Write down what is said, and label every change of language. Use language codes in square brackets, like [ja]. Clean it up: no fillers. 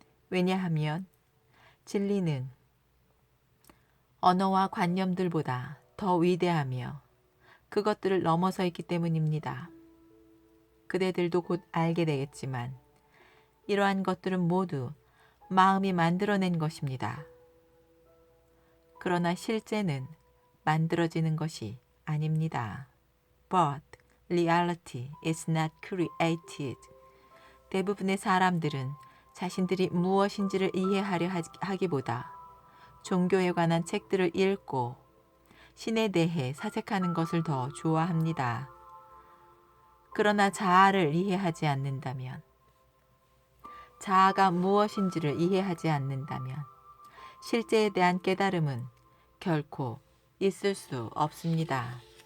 [ko] 왜냐하면 진리는 언어와 관념들보다 더 위대하며 그것들을 넘어서 있기 때문입니다. 그대들도 곧 알게 되겠지만 이러한 것들은 모두 마음이 만들어낸 것입니다. 그러나 실제는 만들어지는 것이 아닙니다. [en] But reality is not created. [ko] 대부분의 사람들은 자신들이 무엇인지를 이해하려 하기보다 종교에 관한 책들을 읽고 신에 대해 사색하는 것을 더 좋아합니다. 그러나 자아를 이해하지 않는다면, 자아가 무엇인지를 이해하지 않는다면 실제에 대한 깨달음은 결코 있을 수 없습니다.